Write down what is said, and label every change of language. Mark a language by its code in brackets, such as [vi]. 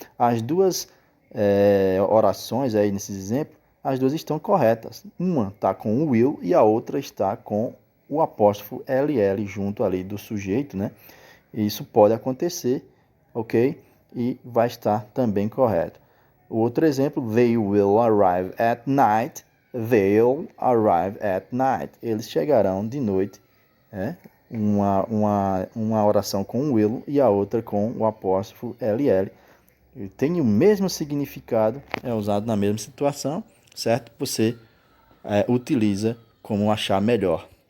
[pt] As duas orações aí nesse exemplo, as duas estão corretas. Uma está com o will e a outra está com o apóstrofo LL junto ali do sujeito, né? Isso pode acontecer, ok? E vai estar também correto. O outro exemplo, [en] they will arrive at night. They'll arrive at night. [pt] Eles chegarão de noite. Né? Uma oração com will e a outra com o apóstrofo LL. Ele tem o mesmo significado, é usado na mesma situação, certo? Você utiliza como achar melhor.